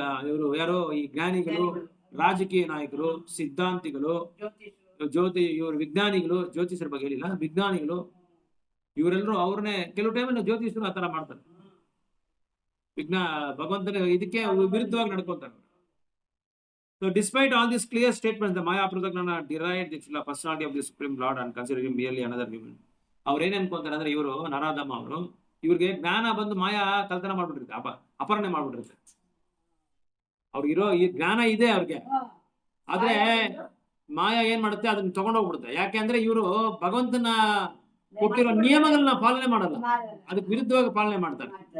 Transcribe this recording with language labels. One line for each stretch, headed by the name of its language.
Kannada: ಇವರು ಯಾರೋ ಈ ಜ್ಞಾನಿಗಳು, ರಾಜಕೀಯ ನಾಯಕರು, ಸಿದ್ಧಾಂತಿಗಳು, ಇವರು ವಿಜ್ಞಾನಿಗಳು, ಜ್ಯೋತಿಷರ ಬಗ್ಗೆ ಹೇಳಿಲ್ಲ, ವಿಜ್ಞಾನಿಗಳು, ಇವರೆಲ್ಲರೂ ಅವ್ರನ್ನೇ ಕೆಲವು ಟೈಮಲ್ಲಿ ಜ್ಯೋತಿಷರು ಆ ತರ ಮಾಡ್ತಾರೆ. ಭಗವಂತನ ಇದಕ್ಕೆ ವಿರುದ್ಧವಾಗಿ ನಡ್ಕೊಂತಾರೆ.
English: So despite all these clear statements, the Maya Pratajnana derived the personality of the Supreme Lord and considered him merely another human.
Kannada: ಅವ್ರು ಏನ್ ಅನ್ಕೊಂತಾರೆ ಅಂದ್ರೆ, ಇವರು ನರಾಧಮ, ಇವ್ರಿಗೆ ಜ್ಞಾನ ಬಂದು ಮಾಯಾ ಕಲ್ತನ ಮಾಡ್ಬಿಟ್ಟಿರುತ್ತೆ, ಅಪಹರಣೆ ಮಾಡ್ಬಿಟ್ಟಿರುತ್ತೆ. ಅವ್ರಿಗಿರೋ ಈ ಜ್ಞಾನ ಇದೆ ಅವ್ರಿಗೆ, ಆದ್ರೆ ಮಾಯಾ ಏನ್ ಮಾಡುತ್ತೆ, ಅದನ್ನ ತಗೊಂಡೋಗ್ಬಿಡುತ್ತೆ. ಯಾಕೆ ಅಂದ್ರೆ ಇವರು ಭಗವಂತನ ಕೊಟ್ಟಿರೋ ನಿಯಮಗಳನ್ನ ಪಾಲನೆ ಮಾಡಲ್ಲ, ಅದಕ್ಕೆ ವಿರುದ್ಧವಾಗಿ ಪಾಲನೆ ಮಾಡ್ತಾರೆ.